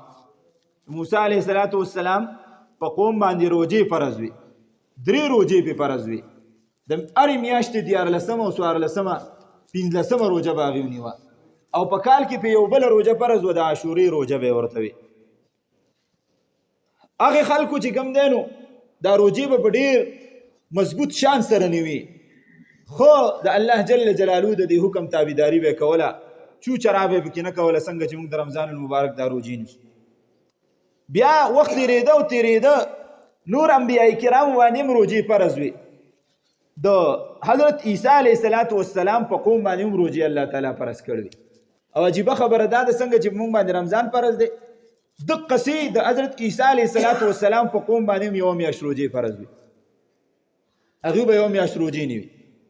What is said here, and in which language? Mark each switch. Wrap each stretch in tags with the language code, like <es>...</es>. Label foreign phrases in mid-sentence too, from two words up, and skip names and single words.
<ps>موسی</ps> <ar>علیه السلام</ar> <ps>په قوم باندې روژې فرض وي، 3 روژې پې فرض وي، د هرې میاشتې 14 او 14 15 روژه به هغې ونیوه، او په کال کې په یو بله روژه فرض وه، د عاشورې روژه به یې ورته وي. هغې خلکو چې کوم دی نو دا روژې به په ډېر مضبوط شان سره نیوي، خو د الله</ps> <ar>جل جلاله</ar> <ps>د دې حکم تابعداري به یې کوله، چو چرا به یې پکې نه کوله، څنګه چې موږ د</ps> <ar>رمضان المبارک</ar> <ps>دا روژې نیسو. بیا وخت تېرېده او تېرېده، نور انبیاء کرامو باندې هم روژې فرض وي، د حضرت عیسی</ps> <ar>علیه السلام</ar> <ps>په قوم باندې هم روژې الله تعالی فرض کړي. او عجیبه خبره دا ده څنګه چې موږ باندې رمضان فرض دی، دقسې د حضرت عیسی</ps> <ar>علیه السلام</ar> <ps>په قوم باندې هم یوه میاشت روژې فرض وي، هغوی به یوه میاشت روژې نه وي.</ps>